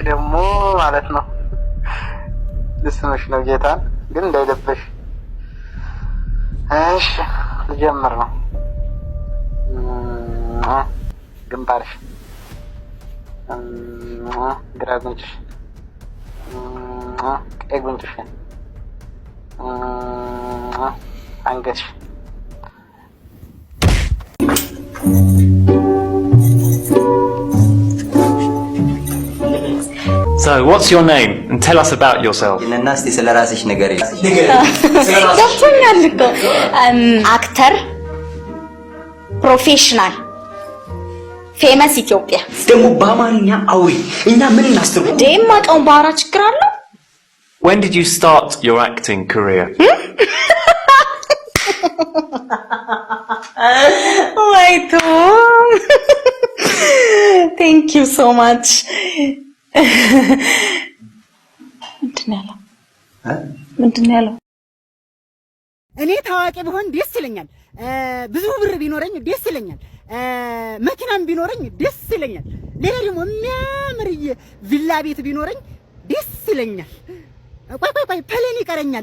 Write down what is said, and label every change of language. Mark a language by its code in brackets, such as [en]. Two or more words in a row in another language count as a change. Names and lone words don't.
[am] ደግሞ ማለት ነው ልስምሽ ነው ጌታን ግን እንዳይደብሽ። እሺ ልጀምር ነው። ግንባርሽ፣ ግራ ጉንጭሽ፣ ቀኝ ጉንጭሽ፣ አንገትሽ። [en] So, what's your name? And tell us about yourself. [am] እናስቲ ስለራስሽ ንገሪ። ገብቶኛል እኮ [en] actor, professional, famous Ethiopia። [am] ደግሞ በአማርኛ አውሪ። እኛ ምን እናስተርጉም? ደም ማቀውን ባራ ችግር አለ? [en] When did you start your acting career? Wait. Thank you so much. [am] ምንድን ነው ያለው? እኔ ታዋቂ ብሆን ደስ ይለኛል። ብዙ ብር ቢኖረኝ ደስ ይለኛል። መኪናም ቢኖረኝ ደስ ይለኛል። ሌላ ደግሞ የሚያምር ቪላ ቤት ቢኖረኝ ደስ ይለኛል። ቆይ ፕሌን ይቀረኛል።